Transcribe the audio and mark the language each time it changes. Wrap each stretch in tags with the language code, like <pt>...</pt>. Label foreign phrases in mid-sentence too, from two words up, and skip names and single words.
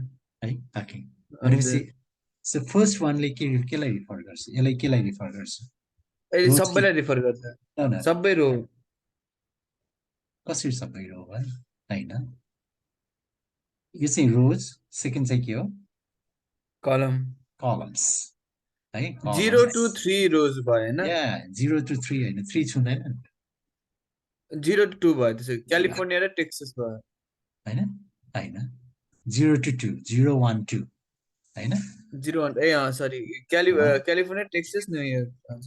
<ne>है ओके भनेपछि</ne> <en>so first one</en> <ne>केलाई रिफर गर्छ यसलाई केलाई रिफर गर्छ अहिले रोज सबैलाई रिफर गर्छ सबै रो कसरी सबै रो भयो हैन यो चाहिँ रोज सेकेन्ड चाहिँ के हो कलम columns है 0 to 3 रोज भयो हैन या 0 to 3 हैन 3 छुँदैन 0 to 2 भयो त्यसो क्यालिफोर्निया र टेक्सास भयो हैन हैन 0 to 2 0 1 2 हैन 0 1 ए सरी क्यालिफोर्निया टेक्सास न्युयोर्क हजुर</ne>